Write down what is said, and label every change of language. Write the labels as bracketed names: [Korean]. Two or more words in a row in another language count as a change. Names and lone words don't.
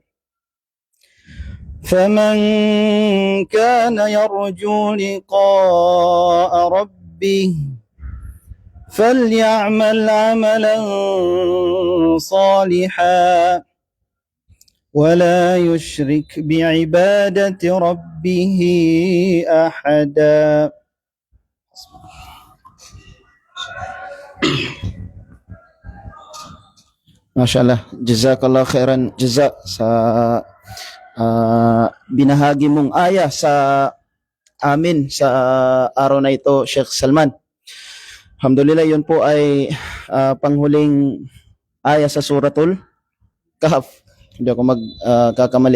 [Arabic] فمن كان يرجو لقاء ربه فليعمل عملا صالحا ولا يشرك بعبادة ربه أحدا. ما شاء الله، جزاك الله خيرا جزاء [Filipino] sa binahagi mong aya sa amin sa araw na ito, Sheikh Salman. Alhamdulillah, yun po ay panghuling aya sa Suratul Kahf. Hindi ako magkakamali.